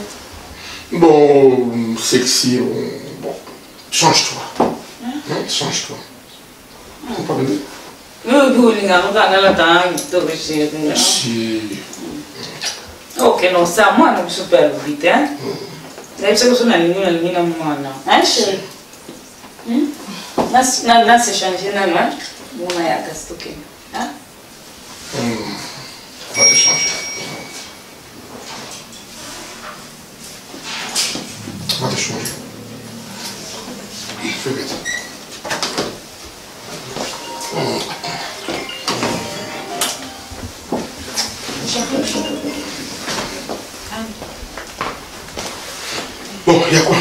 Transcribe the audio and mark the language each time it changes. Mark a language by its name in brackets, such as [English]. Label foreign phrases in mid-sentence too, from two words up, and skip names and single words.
[French] Bon, sexy, bon, change-toi. Change-toi. C'est pas bébé? Si. Ok, non, ça, moi, non, super vite, hein? [Portuguese] Deve ser que eu sou na linha, mano. [French] Hein, chérie? Là, c'est changé, non, hein? Bon, on a casse tout, hein? On va te changer. On va te changer. Fais vite. Bon, il y a quoi?